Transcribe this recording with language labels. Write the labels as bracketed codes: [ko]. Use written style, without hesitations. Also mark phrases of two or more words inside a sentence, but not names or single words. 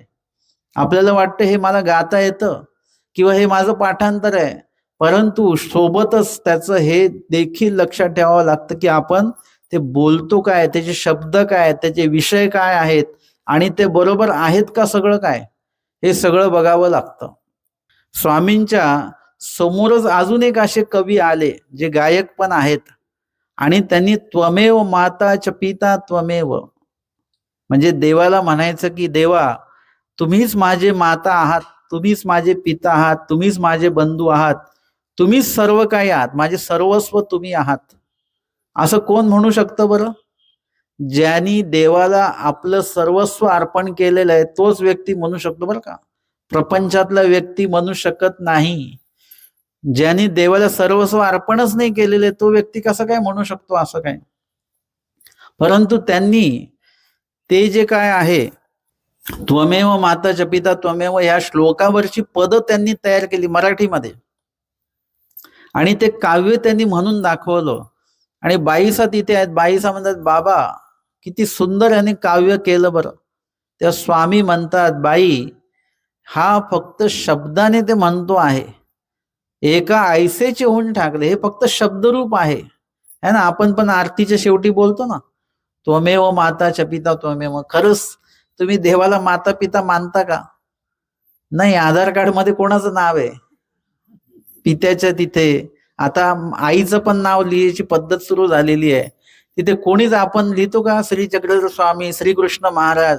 [mr] आपल्याला वाटतं हे मला गाता येतं किंवा हे माझं पाठांतर आहे, परंतु सोबतच त्याचं हे देखील लक्षात ठेवावं लागतं की आपण ते बोलतो काय, त्याचे शब्द काय, त्याचे विषय काय आहेत, आणि ते बरोबर आहेत का सगळं काय, हे सगळं बघावं लागतं. स्वामींच्या समोरच अजून एक असे कवी आले जे गायक पण आहेत, आणि त्यांनी [sa] त्वमेव माता च पिता त्वमेव, [mr] म्हणजे देवाला म्हणायचं की देवा, तुम्हीच माझे माता आहात, तुम्हीच माझे पिता आहात, तुम्हीच माझे बंधू आहात, तुम्हीच सर्व काही आहात, माझे सर्वस्व तुम्ही आहात. असं कोण म्हणू शकतं बरं? ज्यांनी देवाला आपलं सर्वस्व अर्पण केलेलं आहे तोच व्यक्ती म्हणू शकतो बरं का. प्रपंचातला व्यक्ती म्हणू शकत नाही. ज्यांनी देवाला सर्वस्व अर्पणच नाही केलेले तो व्यक्ती कसं काय म्हणू शकतो असं काय. परंतु त्यांनी ते जे काय आहे, [sa] त्वमेव माता च पिता त्वमेव, [mr] या श्लोकावरची पद त्यांनी तयार केली मराठीमध्ये, आणि ते काव्य त्यांनी म्हणून दाखवलं. आणि बाईसा तिथे आहेत, बाईसा म्हणतात, बाबा किती सुंदर यांनी काव्य केलं बरं. त्या स्वामी म्हणतात, बाई हा फक्त शब्दाने ते म्हणतो आहे. एका ऐसेचे होऊन टाकले, हे फक्त शब्दरूप आहे. [hi] है ना, [mr] आपण पण आरतीच्या शेवटी बोलतो ना, [sa] त्वमेव माता च पिता त्वमेव. [mr] खरंच तुम्ही देवाला माता पिता मानता का? नाही. आधार कार्ड मध्ये कोणाचं नाव आहे? पित्याच्या तिथे. आता आईचं पण नाव लिहायची पद्धत सुरू झालेली आहे. तिथे कोणीच आपण लिहितो का श्री चक्रधर स्वामी, श्रीकृष्ण महाराज?